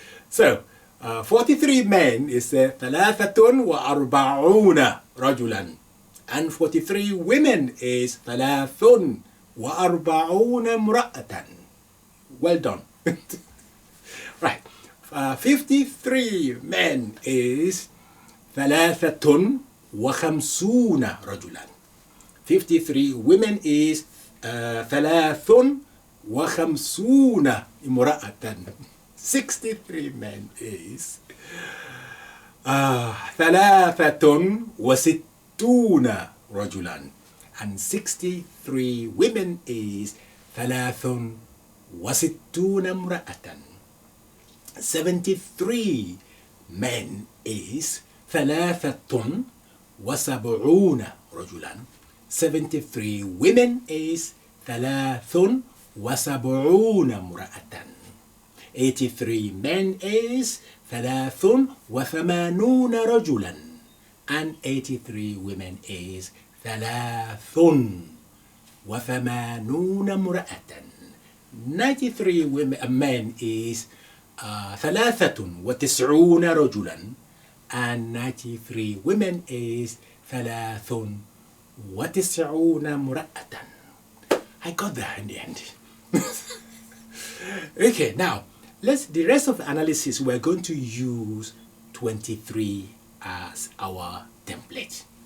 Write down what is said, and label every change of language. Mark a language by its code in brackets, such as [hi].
[en] So, 43 men is [ar] ثلاثة وأربعون رجلا. [en] And 43 women is [ar] ثلاث وأربعون امرأة. [en] Well done. Right. 53 men is [ar] ثلاثة وخمسون رجلا. [en] 53 women is [ar] ثلاث وخمسون امرأة. [en] 63 men is [ar] ثلاثة وستون رجلا. [en] And 63 women is [ar] ثلاث وستون امرأة. [en] 73 men is [ar] ثلاثة وسبعون رجلا. [en] 73 women is [ar] ثلاث وسبعون امرأة. [en] 83 men is [ar] ثلاث وثمانون رجلا. [en] And 83 women is [ar] ثلاث وثمانون امرأة. [en] 93 men is [ar] ثلاثة وتسعون رجلا. [en] And 93 women is [ar] ثلاث وتسعون امرأة. [en] I got that in the end. Okay, now the rest of the analysis, we're going to use 23 as our template.